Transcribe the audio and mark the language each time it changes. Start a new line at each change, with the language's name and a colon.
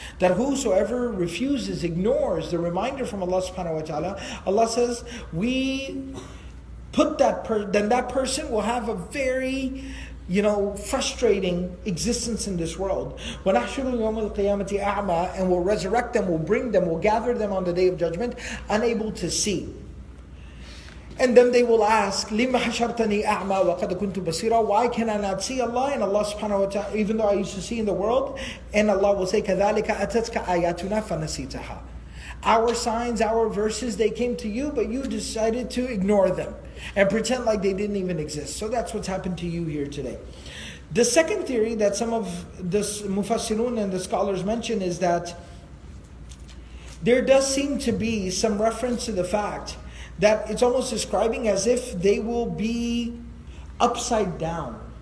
English: That whosoever refuses, ignores the reminder from Allah subhanahu wa ta'ala, Allah says we put that person will have a very frustrating existence in this world.
Arabic: وَنَحْشُرُ يَوْمَ الْقِيَامَةِ أَعْمَى,
English: and we'll resurrect them, we'll bring them, we'll gather them on the day of judgment, unable to see. And then they will ask,
Arabic: لِمَّ حَشَرْتَنِي أَعْمَى وَقَدْ كُنْتُ بَصِيرًا.
English: Why can I not see Allah? And Allah subhanahu wa ta'ala, even though I used to see in the world, and Allah will say,
Arabic: كَذَلِكَ أَتَتْكَ آيَاتُنَا فَنَسِيتَهَا.
English: Our signs, our verses, they came to you, but you decided to ignore them and pretend like they didn't even exist. So that's what's happened to you here today. The second theory that some of the Mufassirun and the scholars mention is that there does seem to be some reference to the fact that it's almost describing as if they will be upside down